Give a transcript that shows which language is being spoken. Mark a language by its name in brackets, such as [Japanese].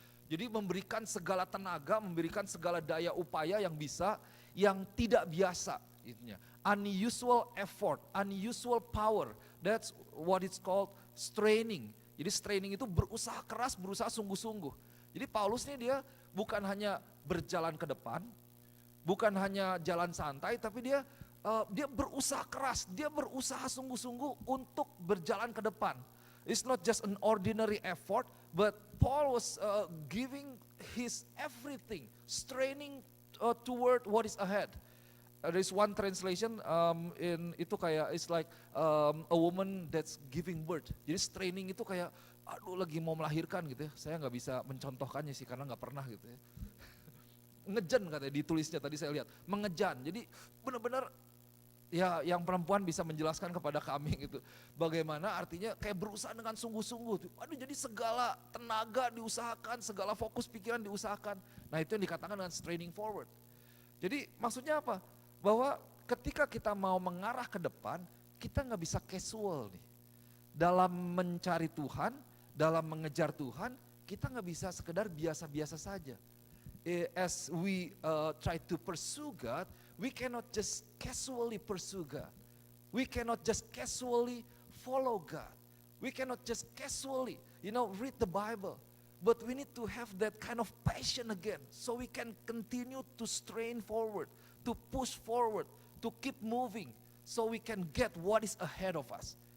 [Indonesian] Jadi memberikan segala tenaga, memberikan segala daya upaya yang bisa, yang tidak biasa. [English] Unusual effort, unusual power, that's what it's called straining. [Indonesian] Jadi straining itu berusaha keras, berusaha sungguh-sungguh. Jadi Paulus ini dia bukan hanya berjalan ke depan, bukan hanya jalan santai, tapi dia berusaha keras, dia berusaha sungguh-sungguh untuk berjalan ke depan. [English] It's not just an ordinary effort, but Paul was giving his everything, straining toward what is ahead. There is one translation [Indonesian] itu kayak [English] it's like a woman that's giving birth. [Indonesian] Jadi straining itu kayak aduh lagi mau melahirkan gitu ya. Saya nggak bisa mencontohkannya sih karena nggak pernah gitu ya. Ngejan katanya ditulisnya tadi saya lihat, mengejan. Jadi benar-benar ya yang perempuan bisa menjelaskan kepada kami gitu. Bagaimana artinya kayak berusaha dengan sungguh-sungguh. Aduh jadi segala tenaga diusahakan, segala fokus pikiran diusahakan. Nah itu yang dikatakan dengan [English] straining forward. [Indonesian] Jadi maksudnya apa? Bahwa ketika kita mau mengarah ke depan, kita nggak bisa casual nih. Dalam mencari Tuhan, dalam mengejar Tuhan, kita nggak bisa sekedar biasa-biasa saja. [English] As we try to pursue God, we cannot just casually pursue God. We cannot just casually follow God. We cannot just casually, read the Bible. But we need to have that kind of passion again, so we can continue to strain forward, to push forward, to keep moving, so we can get what is ahead of us.